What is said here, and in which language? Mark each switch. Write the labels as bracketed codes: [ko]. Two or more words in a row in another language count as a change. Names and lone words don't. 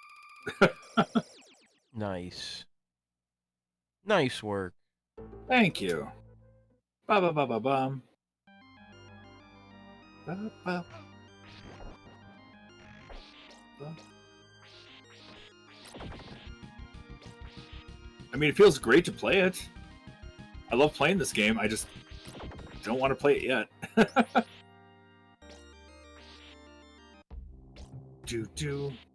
[en] Nice. Nice work. Thank you. Ba ba ba ba bum. Ba ba. I mean, it feels great to play it. I love playing this game. I just don't want to play it yet. do.